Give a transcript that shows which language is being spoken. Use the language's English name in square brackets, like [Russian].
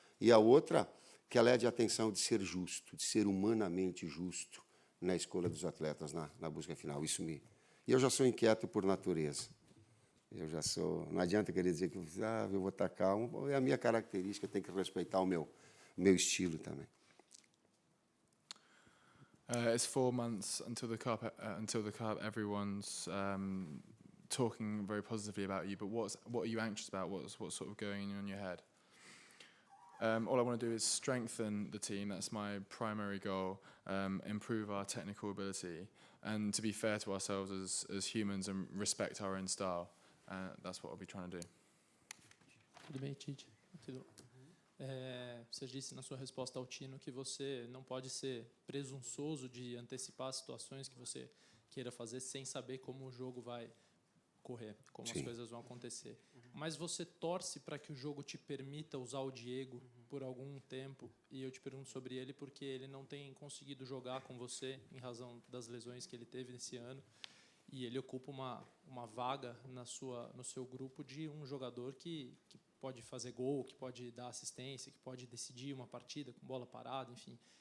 [Portuguese] E a outra, que ela é de atenção de ser justo, de ser humanamente justo na escolha dos atletas na busca final. Isso E eu já sou inquieto por natureza. Eu já sou... Não adianta querer dizer que eu vou estar calmo. É a minha característica, eu tenho que respeitar o meu estilo também. [English] It's 4 months until the cup. Everyone's talking very positively about you. But what are you anxious about? What's sort of going on in your head? All I want to do is strengthen the team. That's my primary goal. Improve our technical ability, and to be fair to ourselves as humans and respect our own style. That's what I'll be trying to do. [Portuguese] Tudo bem, Tite? Tudo. Você disse na sua resposta ao Tino que você não pode ser presunçoso de antecipar situações que você queira fazer sem saber como o jogo vai correr, como as coisas vão acontecer. Mas você torce para que o jogo te permita usar o Diego por algum tempo, e eu te pergunto sobre ele porque ele não tem conseguido jogar com você em razão das lesões que ele teve nesse ano, e ele ocupa uma vaga no seu grupo de um jogador que pode fazer gol, que pode dar assistência, que pode decidir uma partida com bola parada, enfim.